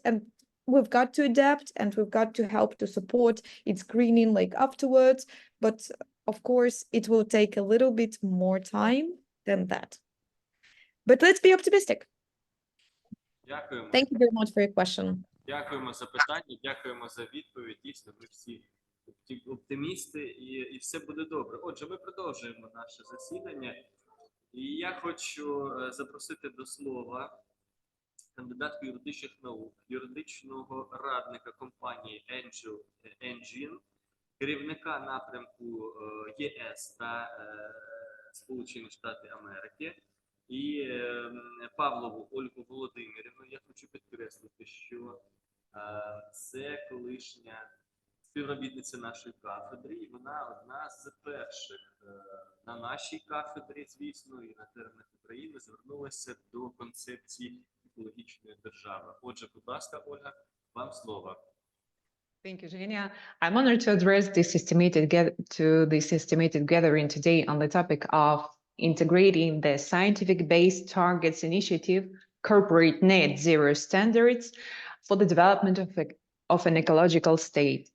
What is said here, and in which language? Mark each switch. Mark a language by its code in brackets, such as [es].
[en] And we've got to adapt, and we've got to help to support its greening like afterwards. But of course, it will take a little bit more time than that. But let's be optimistic. [uk] Дякуємо. [en] Thank you very much for your question. [uk] Дякуємо за питання, дякуємо за відповідь. Дійсно, ми всі оптимісти, і все буде добре. Отже, ми продовжуємо наше засідання. І я хочу запросити до слова кандидатку юридичних наук, юридичного радника компанії Engine, керівника напрямку ЄС та Сполучені Штати Америки, і Павлову Ольгу Володимирівну. Я хочу підкреслити, що це колишня співробітниця нашої кафедри, і вона одна з перших на нашій кафедрі, звісно, і на теренах України звернулася до концепції екологічної держави. Отже, будь ласка, Ольга, вам слово. [en] Thank you, Zhenya. I'm honored to address this estimated gathering today on the topic of integrating the scientific-based targets initiative, corporate net zero standards for the development of an ecological state.